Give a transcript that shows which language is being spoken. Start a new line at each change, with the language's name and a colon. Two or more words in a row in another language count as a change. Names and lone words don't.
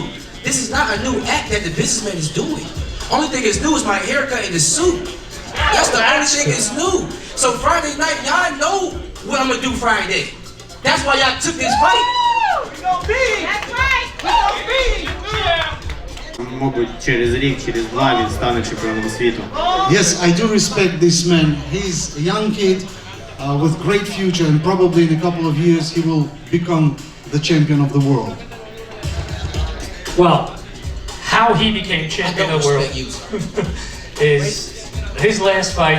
English: This is not a new act that the businessman is doing. Only thing is new is my haircut and the suit. That's the only thing that's new. So Friday night, y'all know what I'm gonna do Friday. That's why y'all took this fight. We gonna be. That's right. We gonna be.
Ukrainian: Мабуть, через рік, через два він стане чемпіоном світу.
English: Yes, I do respect this man. He's a young kid with great future, and probably in a couple of years he will become the champion of the world. Well, how he became champion of the world is his last fight.